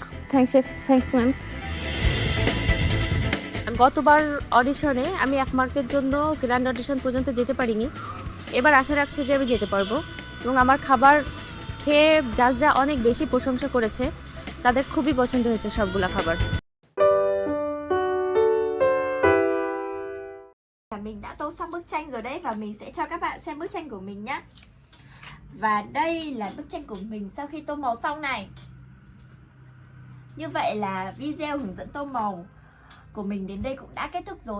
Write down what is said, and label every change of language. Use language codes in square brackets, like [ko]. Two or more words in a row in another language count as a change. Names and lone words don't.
[en] thanks ma'am. [bn] গতবার অডিশনে আমি 1 মার্কের জন্য [en] grand audition [bn] পর্যন্ত যেতে পারিনি। এবার আশা রাখছি যে আমি যেতে পারবো, এবং আমার খাবার খেয়ে জাজরা অনেক বেশি প্রশংসা করেছে, তাদের খুবই পছন্দ হয়েছে সবগুলা খাবার। [vi] Mình đã tô xong bức tranh rồi đấy, và mình sẽ cho các bạn xem bức tranh của mình nhé. Và đây là bức tranh của mình sau khi tô màu xong này. Như vậy là video hướng dẫn tô màu của mình đến đây cũng đã kết thúc rồi.